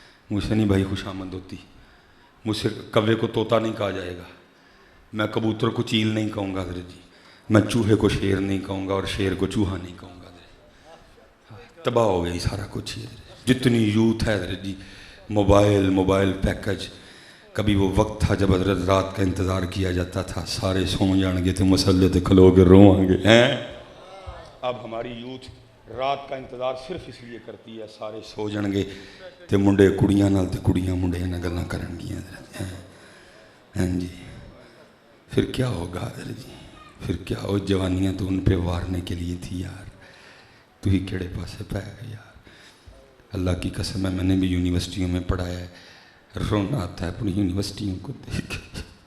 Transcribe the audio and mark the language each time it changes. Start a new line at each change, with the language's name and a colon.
Urdu: مجھ سے نہیں بھائی خوشامد ہوتی. مجھ سے کوے کو طوطا نہیں کہا جائے گا, میں کبوتر کو چیل نہیں کہوں گا حضرت جی, میں چوہے کو شیر نہیں کہوں گا اور شیر کو چوہا نہیں کہوں گا حضرت. تباہ ہو گئی سارا کچھ ہی حضرت. جتنی یوتھ ہے حضرت جی, موبائل پیکج. کبھی وہ وقت تھا جب حضرت رات کا انتظار کیا جاتا تھا,
Punjabi: سارے سو جان گے تو مسلے تے کھلو کے روئیں گے ہیں.
Urdu: اب ہماری یوتھ رات کا انتظار صرف اس لیے کرتی ہے
Punjabi: سارے سو جان گے تے منڈے کڑیاں نال تے کڑیاں منڈے نال گلاں کرن گیاں حضرت.
Urdu: ہاں جی پھر کیا ہوگا حضرت جی, پھر کیا ہو. جوانیاں تو ان پہ وارنے کے لیے تھی یار,
Punjabi: تو ہی کیڑے پاسے پہ گئے یار.
Urdu: اللہ کی قسم ہے میں نے بھی یونیورسٹیوں میں پڑھایا ہے, رونا آتا ہے اپنی یونیورسٹیوں کو دیکھ کے.